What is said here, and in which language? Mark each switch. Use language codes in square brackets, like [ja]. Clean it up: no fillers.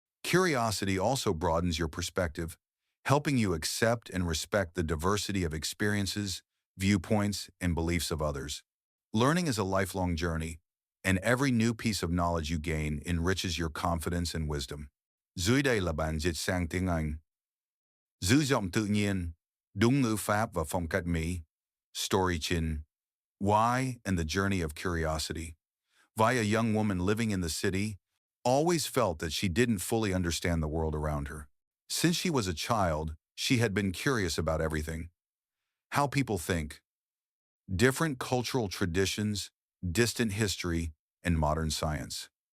[en] Curiosity also broadens your perspective, helping you accept and respect the diversity of experiences, viewpoints, and beliefs of others. Learning is a lifelong journey, and every new piece of knowledge you gain enriches your confidence and wisdom. [vi] Dưới đây là bản dịch sang tiếng Anh. Giữ giọng tự nhiên, đúng ngữ pháp và phong cách Mỹ. [en] Story Chin. Why and the Journey of Curiosity. Vi, a young woman living in the city, always felt that she didn't fully understand the world around her. Since she was a child, she had been curious about everything: how people think, different cultural traditions, distant history, and modern science.